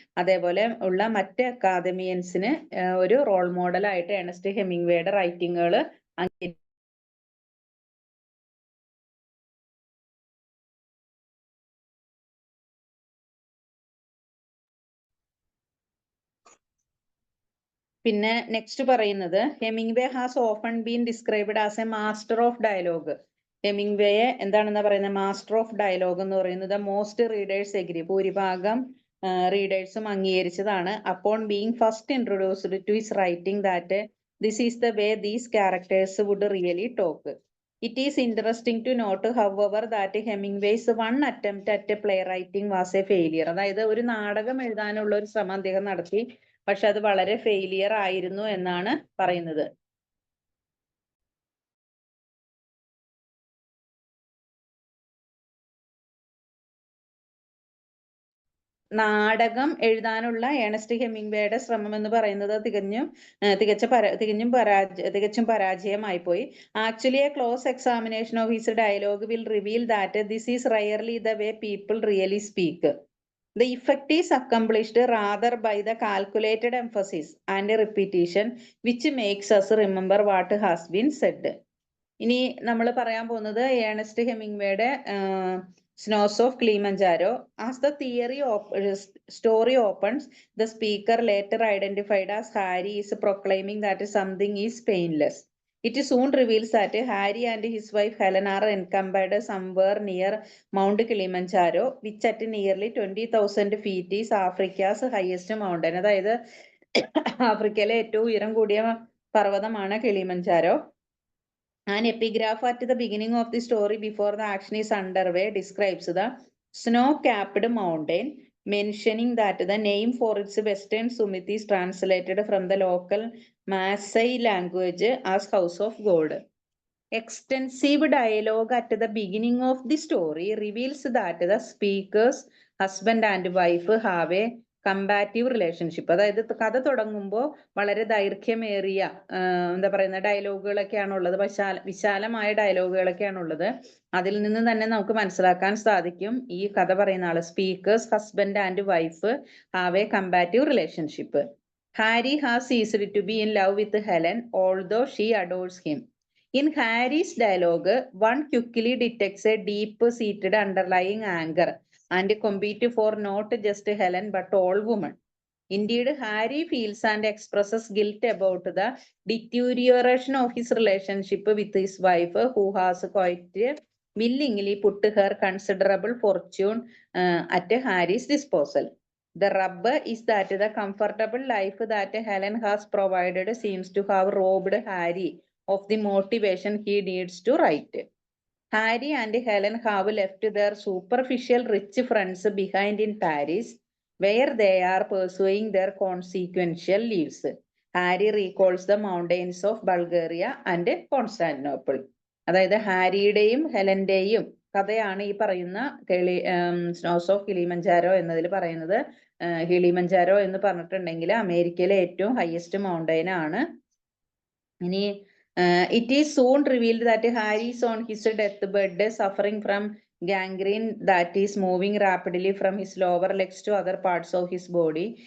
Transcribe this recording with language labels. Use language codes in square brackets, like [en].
[ml] അതേപോലെ ഉള്ള മറ്റ് അക്കാദമിയൻസിന് ഒരു റോൾ മോഡലായിട്ട് ഏണസ്റ്റ് ഹെമിംഗ്വേയുടെ റൈറ്റിങ്ങുകൾ പിന്നെ നെക്സ്റ്റ് പറയുന്നത്, [en] Hemingway has often been described as a master of dialogue. [ml] ഹെമിംഗ്വേയെ എന്താണെന്ന് പറയുന്നത്, മാസ്റ്റർ ഓഫ് ഡയലോഗ് എന്ന് പറയുന്നത് [en] most readers agree, [ml] ഭൂരിഭാഗം റീഡേഴ്സും അംഗീകരിച്ചതാണ്. [en] Upon being first introduced to his writing that this is the way these characters would really talk. It is interesting to note, however, that Hemingway's one attempt at playwriting was a failure. [ml] അതായത് ഒരു നാടകം എഴുതാനുള്ള ഒരു ശ്രമം അദ്ദേഹം നടത്തി, പക്ഷെ അത് വളരെ ഫെയിലിയർ ആയിരുന്നു എന്നാണ് പറയുന്നത്. നാടകം എഴുതാനുള്ള ഏണസ്റ്റ് ഹെമിംഗ്വേയുടെ ശ്രമം എന്ന് പറയുന്നത് തികച്ചും പരാജയമായി പോയി. [en] Actually a close examination of his dialogue will reveal that this is rarely the way people really speak. The effect is accomplished rather by the calculated emphasis and repetition which makes us remember what has been said. [ml] ഇനി നമ്മൾ പറയാൻ പോകുന്നത് Ernest ഹെമിംഗ്വേയുടെ snows of Kilimanjaro. [en] As the story opens, the speaker, later identified as Harry, is proclaiming that something is painless. It soon reveals that Harry and his wife Helen are encamped somewhere near Mount Kilimanjaro, which at nearly 20,000 feet is Africa's highest mountain. [ml] അതായത് ആഫ്രിക്കയിലെ ഏറ്റവും ഉയരം കൂടിയ പർവ്വതമാണ് Kilimanjaro. [en] An epigraph at the beginning of the story before the action is underway describes the snow-capped mountain, mentioning that the name for its western summit is translated from the local Maasai language as House of God. Extensive dialogue at the beginning of the story reveals that the speaker's husband and wife have a competitive relationship. [ml] അതായത് കഥ തുടങ്ങുമ്പോൾ വളരെ ദൈർഘ്യമേറിയ എന്താ പറയുന്ന ഡയലോഗുകളൊക്കെയാണ് ഉള്ളത്, വിശാലമായ ഡയലോഗുകളൊക്കെയാണ് ഉള്ളത്. അതിൽ നിന്ന് തന്നെ നമുക്ക് മനസ്സിലാക്കാൻ സാധിക്കും ഈ കഥ പറയുന്ന ആള്, [en] Speaker's husband and wife have a competitive relationship. Harry has ceased to be in love with Helen, although she adores him. In Harry's dialogue, one quickly detects a deep-seated underlying anger and compete for not just Helen but all women. Indeed, Harry feels and expresses guilt about the deterioration of his relationship with his wife, who has quite willingly put her considerable fortune at Harry's disposal. The rub is that the comfortable life that Helen has provided seems to have robbed Harry of the motivation he needs to write. Harry and Helen have left their superficial rich friends behind in Paris, where they are pursuing their consequential lives. Harry recalls the mountains of Bulgaria and Constantinople. [ml] അതായത് ഹാരിയുടെയും ഹെലന്റെയും കഥയാണ് ഈ പറയുന്ന snows of Kilimanjaro എന്നതിൽ പറയുന്നത്. Kilimanjaro എന്ന് പറഞ്ഞിട്ടുണ്ടെങ്കിൽ അമേരിക്കയിലെ ഏറ്റവും ഹയസ്റ്റ് മൗണ്ടൈൻ ആണ്. [en] ഇനി it is soon revealed that Harry is on his deathbed, suffering from gangrene that is moving rapidly from his lower legs to other parts of his body.